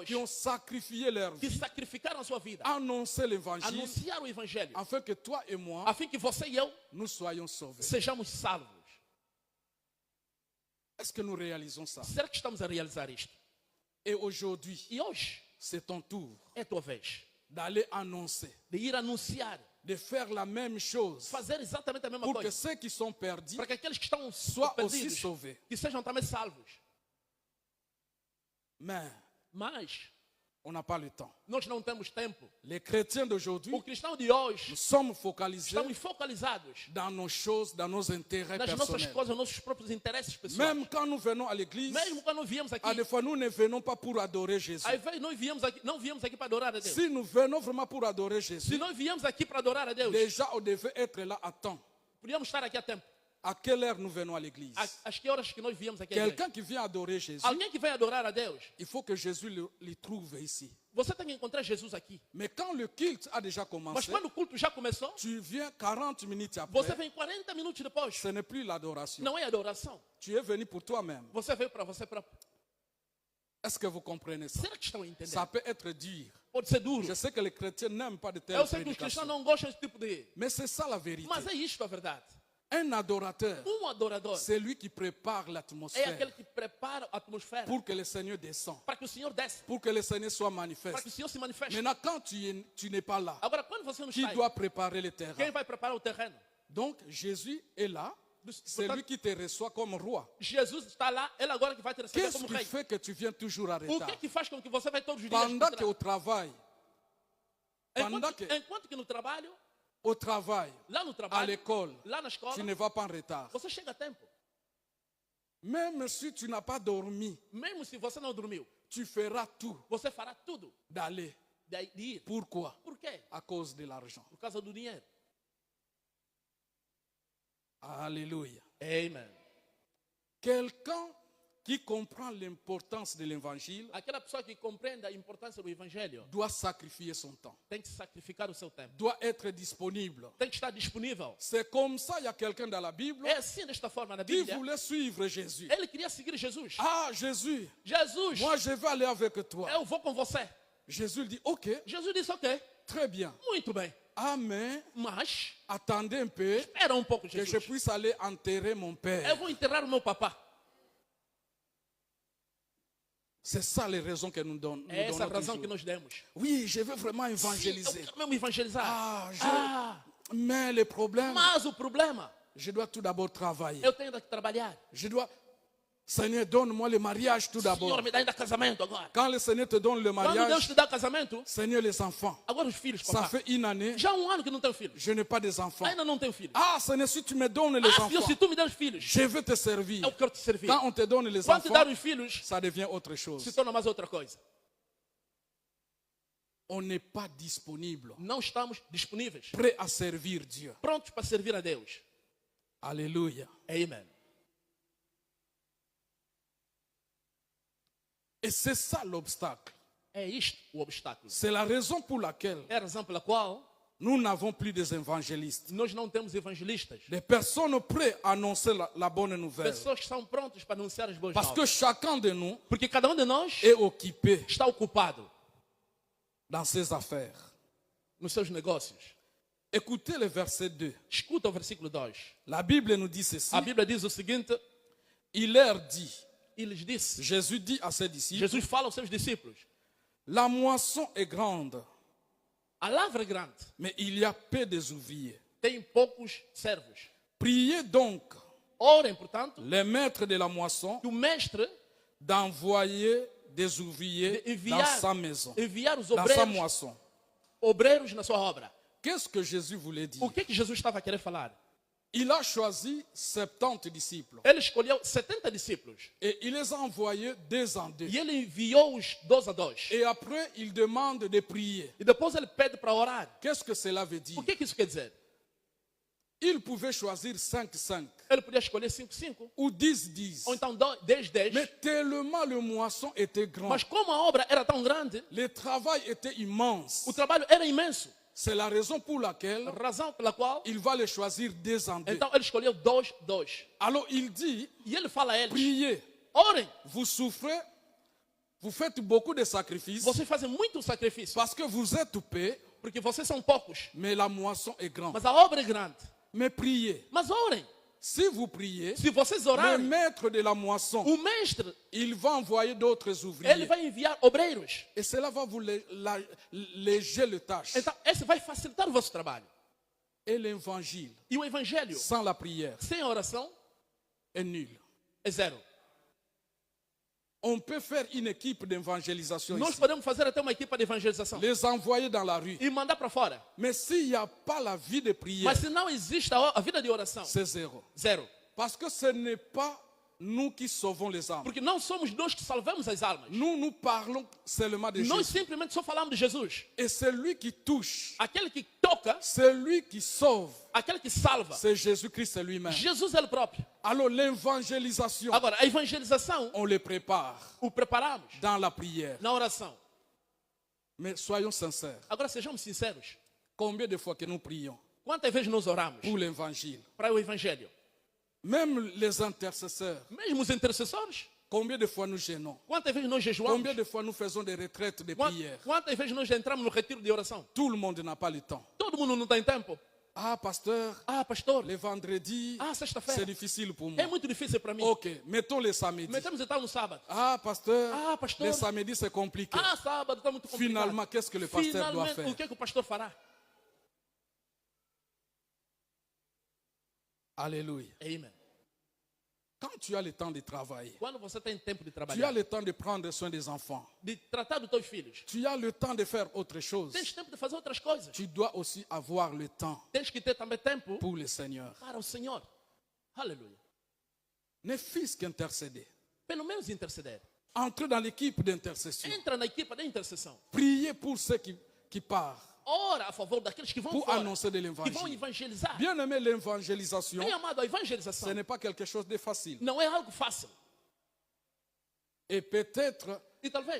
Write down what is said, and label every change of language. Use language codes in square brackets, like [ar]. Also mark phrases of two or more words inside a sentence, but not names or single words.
[fr] qui ont sacrifié leur que vie, [pt] sacrificaram a sua vida, [fr] annoncé l'évangile, [pt] anunciaram o evangelho, [fr] afin que toi et moi, [pt] a fim que você e eu [fr] nous soyons sauvés. [pt] sejamos salvos. [fr] Est-ce que nous réalisons ça? [pt] Será que estamos a realizar isto? [fr] Et aujourd'hui, [pt] E hoje [fr] c'est ton tour [pt] é a tua vez [fr] d'aller annoncer, [pt] de ir anunciar, [fr] de faire la même chose [pt] fazer exatamente a mesma [fr] pour que [pt] coisa, [fr] ceux qui sont perdus [pt] para que aqueles que estão [fr] soient aussi [pt] perdidos, [fr] sauvés. [pt] que sejam também salvos. [fr] Mais [pt] Mas [fr] on n'a pas le temps. [pt] nós não temos tempo. [fr] Les chrétiens d'aujourd'hui, [pt] O cristão de hoje, [fr] nous sommes focalisés [pt] estamos focalizados [fr] dans nos choses, dans nos intérêts [pt] nas nossas [fr] personnels. [pt] coisas, nos nossos próprios interesses pessoais. [fr] Même quand nous venons à l'église, [pt] Mesmo quando viemos aqui, [fr] à des fois nous ne venons pas pour adorer Jésus. [pt] aí nós não viemos aqui para adorar a Deus. [fr] Si nous venons vraiment pour adorer [pt] Se [fr] Jésus, [pt] nós viemos aqui para adorar a Deus, [fr] déjà on devait être là à temps. [pt] podíamos estar aqui a tempo. [fr] À quelle heure nous venons à l'église? [pt] Às que horas que nós viemos aqui à igreja? [fr] Quelqu'un qui vient adorer Jésus, [pt] Alguém que vem adorar a Deus, [fr] il faut que Jésus le trouve ici. [pt] você tem que encontrar Jesus aqui. [fr] Mais quand le culte a déjà [pt] Mas [fr] commencé, [pt] quando o culto já começou, [fr] tu viens 40 minutes [pt] você [fr] après, [pt] vem 40 minutos depois. [fr] ce n'est plus l'adoration. [pt] Não é adoração. [fr] Tu es venu pour toi-même. [pt] Você veio para você próprio. [fr] Est-ce que vous comprenez ça? [pt] Será que estão a entender? [fr] Ça peut être dur. [pt] Pode ser duro. [fr] Je sais que les chrétiens n'aiment pas de telles [pt] Eu sei que os cristãos [fr] prédications. [pt] não gostam desse tipo de... [fr] Mais c'est ça la vérité. [pt] Mas é isto a verdade. [fr] Un adorateur, [pt] Adorador [fr] c'est lui qui prépare [pt] é [fr] l'atmosphère [pt] aquele que prepara a atmosfera [fr] pour que le Seigneur descende, [pt] para que o Senhor desça, [fr] pour que le Seigneur soit [pt] para que o [fr] manifeste. [pt] Senhor se manifeste. [fr] Maintenant, quand tu n'es pas là, [pt] Agora, quando você não [fr] qui [pt] está aí, [fr] doit préparer le [pt] quem [fr] terrain? [pt] vai preparar o terreno? [fr] Donc, Jésus est là. C'est lui qui te reçoit comme roi. [pt] Jesus está lá, ele agora que vai te receber [fr] Qu'est-ce [pt] como [fr] qui [pt] rei. [fr] fait que tu viens toujours en [pt] O [fr] retard? [pt] que faz com que você vai todos os dias [fr] Pendant qu'au travail, [pt] enquanto que no trabalho, [fr] au travail, [pt] lá no [fr] à [pt] trabalho, [fr] l'école, [pt] lá na escola, [fr] tu ne vas pas en retard. [pt] você chega a tempo. [fr] Même si tu n'as pas dormi, [pt] Mesmo se você não dormiu, [fr] tu feras tout [pt] você fará tudo [fr] d'aller. [pt] de ir. [fr] Pourquoi? [pt] Por quê? [fr] À cause de l'argent. [pt] Por causa do dinheiro. [fr] Alléluia. [pt] Amen. [fr] Quelqu'un qui comprend l'importance de l'évangile [pt] Aquela pessoa que compreende a importância do evangelho [fr] doit sacrifier son temps, [pt] tem que sacrificar o seu tempo. [fr] doit être disponible. [pt] Tem que estar disponível. [fr] C'est comme ça, il y a quelqu'un dans la Bible [pt] É assim desta forma na [fr] qui [pt] Bíblia. [fr] voulait suivre Jésus. [pt] Ele queria seguir Jesus. [fr] Ah, Jésus, [pt] Jesus, [fr] moi je vais aller avec toi. [pt] eu vou com você. [fr] Jésus lui dit, ok, [pt] Jesus disse, ok, [fr] très bien. [pt] muito bem. [fr] Ah, mais [pt] Mas, [fr] attendez un peu [pt] espera um pouco, [fr] que je [pt] Jesus. [fr] puisse aller enterrer mon [pt] Eu [fr] père. [pt] vou enterrar o meu papá. [fr] C'est ça les raisons que nous donnons. [pt] É essa a razão que nós demos. [fr] Oui, je veux vraiment [pt] Sim, eu [fr] évangéliser. [pt] quero mesmo evangelizar. [fr] Mais le problème, [pt] Mas o problema, [fr] je dois tout d'abord travailler. [pt] eu tenho que trabalhar. [fr] Je dois, Seigneur, donne-moi le mariage tout d'abord. [pt] Senhor, me dá ainda casamento agora. [fr] Quand le Seigneur te donne le [pt] Quando Deus [fr] mariage, [pt] te dá casamento, [fr] Seigneur, les enfants, [pt] agora os filhos, [fr] ça [pt] papá. [fr] fait une année, [pt] Já há ano que não tenho filhos. [fr] je n'ai pas des enfants. [pt] Ainda não tenho filhos. [fr] Ah, Seigneur, si tu me donnes les [pt] Senhor, [fr] enfants, [pt] se tu me der os filhos, [fr] je veux te servir. [pt] eu quero te servir. [fr] Quand on te donne les [pt] Quando te dar [fr] enfants, [pt] os filhos, [fr] ça devient autre [pt] se [fr] chose. [pt] torna mais outra coisa. [fr] On n'est pas disponible, [pt] Não estamos disponíveis, [fr] prêt à servir Dieu. [pt] prontos para servir a Deus. [fr] Alléluia. [pt] Amen. [fr] Et c'est ça l'obstacle. [pt] É isto o obstáculo. [fr] C'est la raison pour laquelle [pt] É a razão pela qual [fr] nous n'avons plus des évangélistes. [pt] nós não temos evangelistas. [fr] Des personnes prêtes à annoncer la bonne nouvelle. [pt] Pessoas que são prontas para anunciar as boas [fr] Parce que [pt] novas. [fr] chacun de nous [pt] Porque cada de nós [fr] est occupé [pt] está ocupado [fr] dans ses affaires. [pt] nos seus negócios. [fr] Écoutez le verset 2. [pt] Escuta o versículo 2. [fr] La Bible nous dit ceci. [pt] A Bíblia diz o seguinte, [fr] Il leur dit, [pt] e lhes disse, [fr] Jésus dit à ses disciples, [pt] Jesus fala aos seus discípulos, [fr] la moisson est grande, [pt] a lavra é grande, [fr] mais il y a peu des ouvriers. [pt] tem poucos servos. [fr] Priez donc [pt] Orem, portanto, [fr] les maîtres de la moisson [pt] que o mestre [fr] d'envoyer des ouvriers [pt] de [fr] dans sa maison, [pt] enviar os [fr] dans sa [pt] obreiros, [fr] moisson. [pt] obreiros na sua obra. [fr] Qu'est-ce que Jésus voulait dire? [pt] O que Jesus estava a querer falar? [fr] Il a choisi 70 disciples [pt] Ele escolheu 70 discípulos [fr] et il les a envoyés deux en deux. [pt] e ele enviou-os 2 a 2. [fr] Et après, il demande de prier. [pt] E depois ele pede para orar. [fr] Qu'est-ce que cela veut dire? [pt] O que isso quer dizer? [fr] Il pouvait choisir 5-5 [pt] Ele podia escolher 5, [fr] ou 10-10. [pt] ou então 10, 10. [fr] Mais tellement le moisson était grand, [pt] Mas como a obra era tão grande, [fr] le travail était immense. [pt] o trabalho era imenso. [fr] C'est la raison pour laquelle [pt] Razão pela qual, [fr] il va les choisir deux en deux. [pt] então ele escolheu 2, 2. [fr] Alors il dit, [pt] E ele fala a eles, [fr] priez, [pt] orem, [fr] vous souffrez, vous faites beaucoup de sacrifices [pt] vocês fazem muito sacrifício, [fr] parce que vous êtes peu, [pt] porque vocês são poucos, [fr] mais la moisson est grande. [pt] mas a obra é grande. [fr] Mais priez. [pt] Mas orem. [fr] Si vous priez, [pt] Se vocês [fr] le [pt] orarem, [fr] maître de la moisson, [pt] o mestre, [fr] il va envoyer d'autres [pt] ele [fr] ouvriers. [pt] vai enviar obreiros. [fr] Et cela va vous léger le tâche. [pt] Então, esse vai facilitar o vosso trabalho. [fr] Et l'évangile, [pt] E o evangelho, [fr] sans la prière, [pt] sem a oração, [fr] est nul. [pt] é zero. [fr] On peut faire une équipe d'évangélisation [pt] Nós [fr] ici, [pt] podemos fazer até uma equipa de evangelização [fr] les envoyer dans la rue. [pt] e mandar para fora. [fr] Mais s'il n'y a pas la vie de prière, [pt] Mas se não existe a vida de oração, [fr] c'est zéro. [pt] zero. [fr] Parce que ce n'est pas nous qui sauvons les âmes. [pt] Porque não somos nós que salvamos as almas. [fr] Nous parlons seulement de [pt] Nós [fr] Jésus. [pt] simplesmente só falamos de Jesus. [fr] Et celui qui touche, [pt] Aquele que toca, [fr] celui qui sauve, [pt] aquele que salva. [fr] c'est Jésus-Christ lui-même. [pt] Jesus é ele próprio. [fr] Alors l'évangélisation, [pt] Agora, a evangelização, [fr] on le prépare [pt] o preparamos [fr] dans la prière. [pt] na oração. [fr] Mais soyons sincères. [pt] Agora, sejamos sinceros. [fr] Combien de fois que nous prions [pt] Quantas vezes nós oramos [fr] pour l'évangile? [pt] para o evangelho? [fr] Même les intercesseurs, [pt] Mesmo os intercessores. [fr] combien de fois nous gênons? [pt] Quantas vezes nós jejuamos? [fr] Combien de fois nous faisons des retraites de prière? [pt] Quantas vezes nós entramos no retiro de oração? [fr] Tout le monde n'a pas le temps. [pt] Todo mundo não tem tempo. [fr] Ah, pasteur, [pt] Ah, pastor, [fr] le vendredi, [pt] ah, sexta-feira. [fr] c'est difficile pour moi. [pt] É muito difícil para mim. [fr] Ok, mettons le samedi. [pt] Metemos então no sábado. [fr] Ah, pasteur, [pt] Ah, pasteur. [fr] le samedi c'est compliqué. [pt] Ah, sábado está muito complicado. [fr] Finalement, qu'est-ce que le pasteur doit [pt] Finalmente, [fr] faire? [pt] o que é que o pastor fará? [fr] Alléluia. [pt] Amen. [fr] Quand tu as le temps de travailler, [pt] Quando você tem tempo de [fr] tu as [pt] trabalhar, [fr] le temps de prendre soin des enfants, [pt] de tratar dos teus filhos, [fr] tu as le temps de faire autre chose, [pt] tens tempo de fazer outras coisas. [fr] tu dois aussi avoir le temps [pt] Tens que ter também tempo [fr] pour le Seigneur. [pt] para o Senhor. Aleluia. [fr] Ne fût-ce qu'intercéder. [pt] Pelo menos interceder. [fr] Entre dans l'équipe d'intercession. [pt] Entra na equipa da intercessão. [fr] Priez pour ceux qui partent. [pt] ora a favor daqueles que vão [fr] pour [pt] fora, [fr] annoncer de [pt] que vão [fr] l'évangile. [pt] evangelizar. [fr] Bien aimé, l'évangélisation, [pt] Bem amado, a [fr] ce [pt] evangelização [fr] n'est pas quelque chose de facile. [pt] não é algo fácil. [fr] Et peut-être, [pt] E talvez,